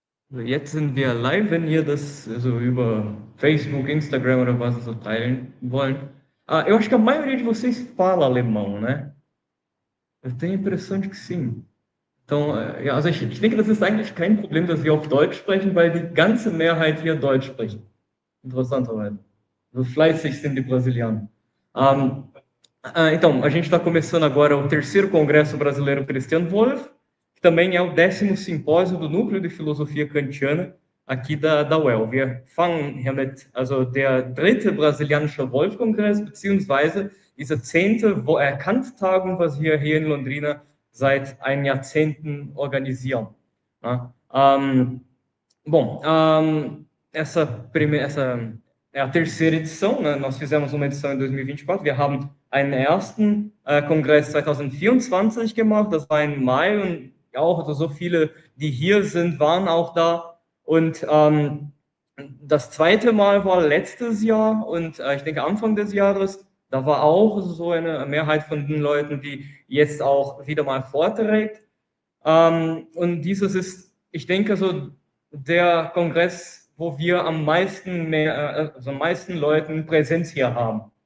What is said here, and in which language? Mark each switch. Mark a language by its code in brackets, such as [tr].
[de] Also jetzt sind wir live, wenn ihr das so über Facebook, Instagram oder was so teilen wollen. [pt] Eu acho que a maioria de vocês fala alemão, né? Eu tenho a impressão de que sim. [de] Então, ja, also ich denke, das ist eigentlich kein Problem, dass wir auf Deutsch sprechen, weil die ganze Mehrheit hier Deutsch spricht. Interessanterweise. So fleißig sind die Brasilianos. [pt] Então, a gente está começando agora o terceiro Congresso Brasileiro Christian Wolff, que também é o 10º Simpósio do Núcleo de Filosofia Kantiana aqui da UEL. [de] Wir fangen hiermit, also der dritte brasilianische Wolff-Kongress, beziehungsweise diese 10. Kant-Tagung, was wir hier in Londrina seit einem Jahrzehnten organisieren. Ja? [pt] Bom, essa é a terceira edição, né? Nós fizemos uma edição em 2024, [de] wir haben einen ersten Kongress 2024 gemacht, das war im Mai und auch also so viele, die hier sind, waren auch da und das zweite Mal war letztes Jahr und ich denke Anfang des Jahres, da war auch so eine Mehrheit von den Leuten, die jetzt auch wieder mal vorträgt und dieses ist, ich denke so der Kongress, wo wir am meisten Leuten Präsenz hier haben.